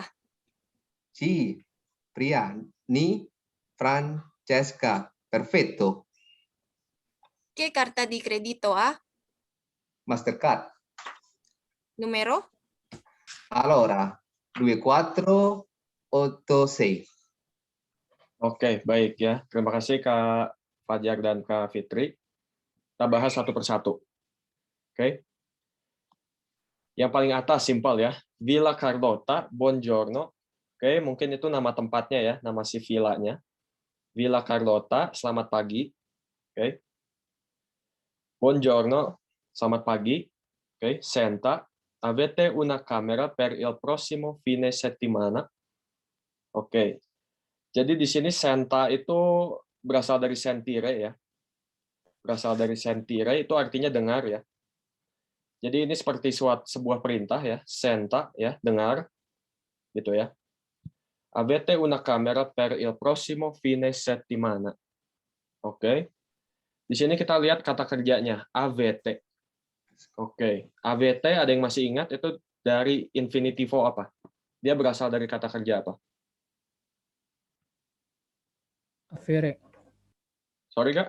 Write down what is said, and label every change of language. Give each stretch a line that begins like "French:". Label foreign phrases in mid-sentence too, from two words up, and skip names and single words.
Italian: Sì, Priani Francesca. Perfetto. Che carta di credito ha? Mastercard. Numero? Allora, 2486.
Indonesian: Oke, baik ya. Terima kasih Kak Fajar dan Kak Fitri. Kita bahas satu persatu. Oke. Yang paling atas simpel ya. Villa Carlotta, Buongiorno. Oke, mungkin itu nama tempatnya ya, nama si villanya. Villa Carlotta, selamat pagi. Oke. Buongiorno, selamat pagi. Oke,
Italian: Senta, avete una camera per il prossimo fine settimana?
Indonesian: Oke. Jadi di sini Senta itu berasal dari sentire ya. Berasal dari sentire itu artinya dengar ya. Jadi ini seperti sebuah perintah ya, Senta ya, dengar gitu ya.
Italian: Avete una camera per il prossimo fine settimana.
Indonesian: Oke. Di sini kita lihat kata kerjanya, avete. Oke. Avete ada yang masih ingat itu dari infinitivo apa? Dia berasal dari kata kerja apa? Avere. Sorry, Kak.